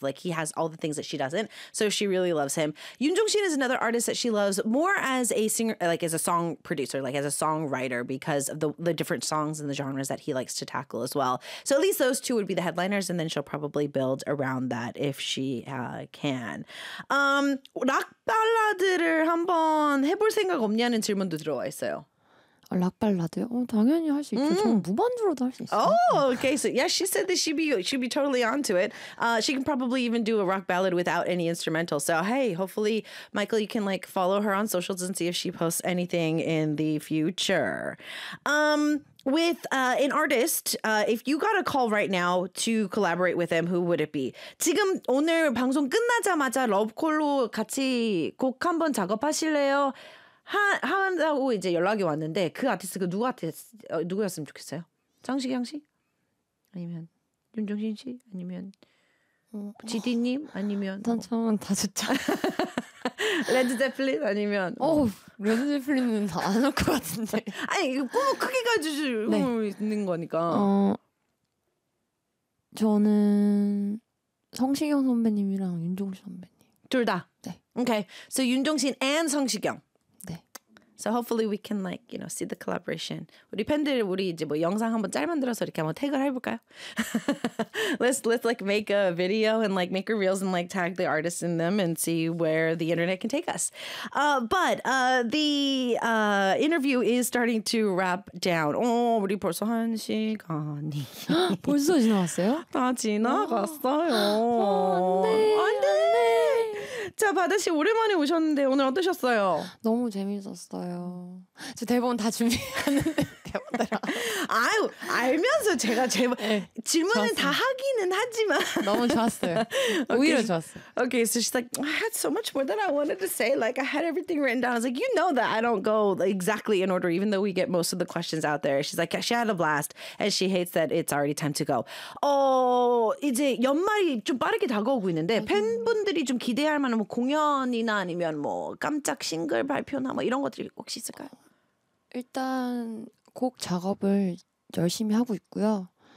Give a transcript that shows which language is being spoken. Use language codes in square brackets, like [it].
[en] Like, he has all the things that she doesn't, so she really loves him. Yoon Jong-shin is another artist that she loves more as a singer, like as a song producer, like as a songwriter, because of the different songs and the genres that he likes to tackle as well. So at least those two would be the headliners, and then she'll probably build around that if she can. [ko] 락 발라드를 한번 해볼 생각 없냐는 질문도 들어와 있어요. 아, 락 발라드요? 어, 당연히 할 수 있죠. 저는 무반주로도 할 수 있어요. [en] Oh, okay. So yeah, she said that she'd be totally onto it. She can probably even do a rock ballad without any instrumental. So hey, hopefully, Michael, you can like follow her on socials and see if she posts anything in the future. With an artist, if you got a call right now to collaborate with him, who would it be? [ko] 지금 오늘 방송 끝나자마자 러브콜로 같이 곡 한번 작업하실래요? 한다고 이제 연락이 왔는데 그 아티스트가 누구였으면 좋겠어요? 성시경 씨? 아니면 윤종신 씨? 아니면 GD님? 아니면 전 처음은 다 좋죠. 레드 제플린 아니면 레드 제플린은 다 안 올 것 같은데. 아니 꿈 크게 가지고 있는 거니까. 저는 성시경 선배님이랑 윤종신 선배님 둘 다? 네. [en] Okay. So 윤종신 and 성시경. [ko] 네. [en] So hopefully we can like, you know, see the collaboration. [ko] 우리 팬들 우리 이제 뭐 영상 한번 짤 만들어서 이렇게 한번 태그를 해볼까요? [en] let's like make a video and like make a reels and like tag the artists in them and see where the internet can take us. But the interview is starting to wrap down. [ko] 우리 벌써 한 시간이. 벌써 지나갔어요? 다 지나갔어요. 안 돼. 자, 바다 씨 오랜만에 오셨는데 오늘 어떠셨어요? 너무 재밌었어요. 저 대본 다 준비했는데 대본대로. 아유, 알면서 제가 질문은 다 하기는 하지만 너무 좋았어요. 오히려 okay. 좋았어요. [en] Okay, so she's like, I had so much more than I wanted to say. Like I had everything written down. I was like, you know that I don't go exactly in order, even though we get most of the questions out there. She's like, she had a blast, and she hates that it's already time to go. [ko] 이제 연말이 좀 빠르게 다가오고 있는데 팬분들이 좀 기대할 만한 뭐 공연이나 아니면 뭐 깜짝 싱글 발표나 뭐 이런 것들이 혹시 있을까요? 일단 곡 작업을 열심히 하고 있고요.